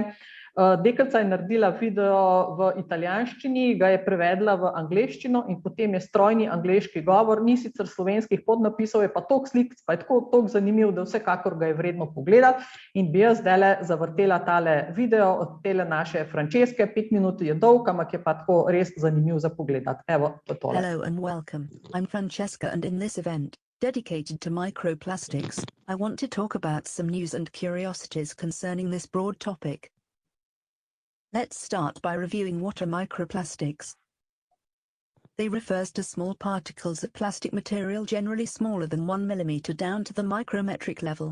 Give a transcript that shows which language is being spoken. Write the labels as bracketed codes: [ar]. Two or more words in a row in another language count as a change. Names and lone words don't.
[sl] Deklica je naredila video v italijanščini, ga je prevedla v angleščino in potem je strojni angleški govor, ni sicer slovenskih podnapisov, je pa toliko slik, pa je tako zanimiv, da vsekakor ga je vredno pogledati. In bi jaz zdajle zavrtela tale video od tele naše Franceske, 5 minut je dolg, ampak je pa tako res zanimiv za pogledati. Evo, to je tole. [en] Hello and welcome. I'm Francesca and in this event, dedicated to microplastics, I want to talk about some news and curiosities concerning this broad topic. Let's start by reviewing what are microplastics. They refers to small particles of plastic material generally smaller than 1 millimeter down to the micrometric level.